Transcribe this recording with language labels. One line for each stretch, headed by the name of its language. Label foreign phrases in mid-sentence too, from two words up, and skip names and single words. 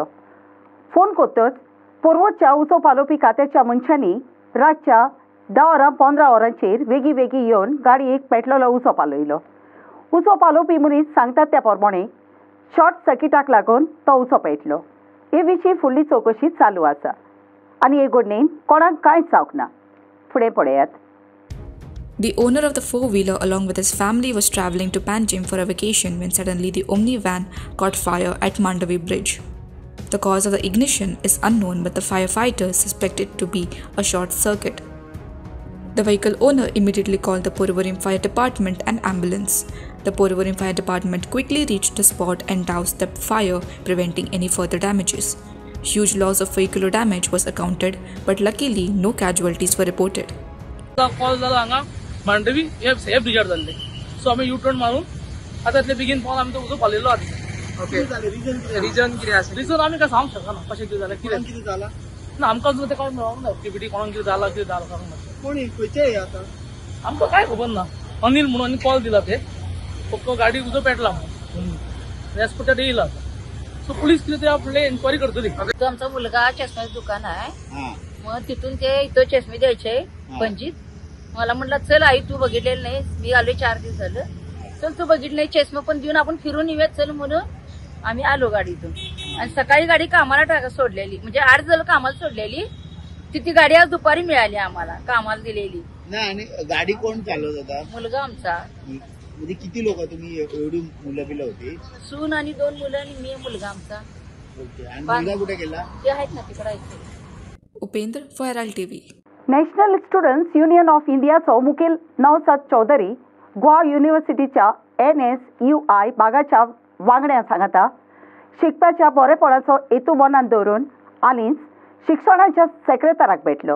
Konkani: फोन कोत्तच पुर्वोच्या उजो पालोवपी खात्याच्या मनशांनी रातच्या 10:15 वरांचेर वेगी येवन गाडयेक पेटलेलो उजो पालयलो। उजो पालोवपी मनीस सांगतात त्या प्रमाणे शॉर्ट सर्किटाक लागून तो उजो पेटलो। हे विशीं फुडली चवकशी चालू आसा आनी हे घडणेन कोणाक कांयच जावंक ना। फुडें पळयात।
English: The owner of the four-wheeler along with his family was travelling to Panjim for a vacation when suddenly the Omni van caught fire at Mandavi Bridge. The cause of the ignition is unknown, but the firefighters suspect it to be a short circuit. The vehicle owner immediately called the Porvorim Fire Department and ambulance. The Porvorim Fire Department quickly reached the spot and doused the fire, preventing any further damages. Huge loss of vehicular damage was accounted, but luckily no casualties were reported.
Konkani: कॉल झाला हांगा मांडवी हे ब्रिजार जाल्ले, सो आमी
English: U turn
Konkani: मारून आतां इतले बेगीन पावन आमी तो उजो पालयलो आतां। ओके, रिजन कितें आसा? रिजन आमी काय सांगूंक शकना कशें कितें जालें, कितें जालां ना आमकां अजून तें मेळोंक ना। एक्टिविटी कोणाक कितें जालां सांगूंक ना। कोणी खंयचे आतां आमकां काय खबर ना। अनिल म्हणून आनी कॉल दिला ते फक्त गाडी उजो पेटला म्हणून एसपीटात येयला। सो पुलीस कितें ते आपले एन्क्वायरी करतली।
Marathi: तो आमचा मुलगा चष्म्याचं दुकान आहे, मग तिथून ते इथं चष्मे द्यायचे पणजीत। मला म्हटलं चल आई तू बघितलेलं नाही, मी आलोय 4 दिवस झालं, चल तू बघितलं नाही चष्मा पण देऊन आपण फिरून येऊयात चल म्हणून आम्ही आलो गाडीतून। आणि सकाळी गाडी कामाला सोडलेली, म्हणजे 8 झालं कामाला सोडलेली, ती गाडी आज दुपारी मिळाली आम्हाला कामाला दिलेली। नाही, आणि गाडी कोण चालवत होता? मुलगा आमचा। म्हणजे किती लोक तुम्ही एवढी मुलं बिलं होती? सून आणि 2 मुलं आणि मी मुलगा आमचा। ओके, आणि मुलगा कुठे गेला? ते आहेत ना तिकडे।
English: Upendra for Herald TV.
Konkani: नॅशनल स्टुडंट्स युनियन ऑफ इंडियाचो मुखेल नवसाद चौधरी गोवा युनिव्हर्सिटीच्या NSUI भागाच्या वांगड्यांक सांगता शिकपाच्या बरेपणाचो हेतू मनात दवरून हालींच शिक्षणाच्या सेक्रेटराक भेटलो।